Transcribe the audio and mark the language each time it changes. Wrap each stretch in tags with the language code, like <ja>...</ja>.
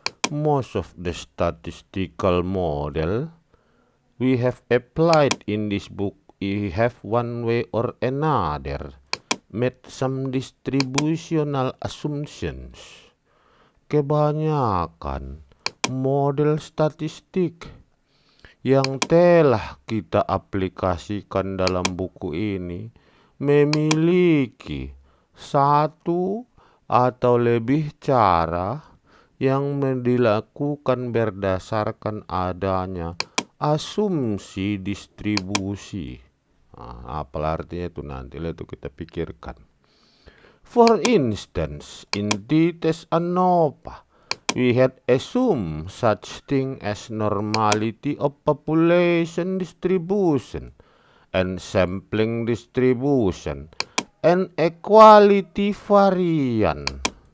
<en>Most of the statistical model we have applied in this book, we have one way or another made some distributional assumptions.</en> <id>Kebanyakan model statistik yang telah kita aplikasikan dalam buku ini memiliki satu atau lebih cara yang dilakukan berdasarkan adanya asumsi distribusi. Apa artinya itu nanti itu kita pikirkan.</id> <en>For instance, in the test ANOVA, we had assumed such thing as normality of population distribution and sampling distribution and equality variance.</en>